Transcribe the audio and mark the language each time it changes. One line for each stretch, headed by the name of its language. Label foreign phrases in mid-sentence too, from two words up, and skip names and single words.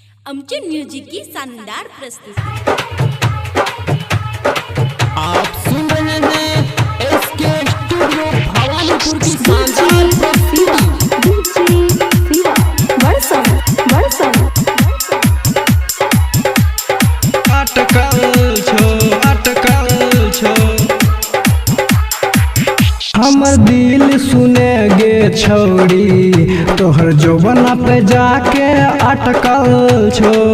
Hindi: आमचे म्युझिक की शानदार प्रस्तुति। आप सुन रहे हैं एसके स्टूडियो भवानीपुर की शानदार प्रस्तुति।
Angika: हमर दिल सुने गे छौड़ी तोहर जोबना पे जाके अटकल छो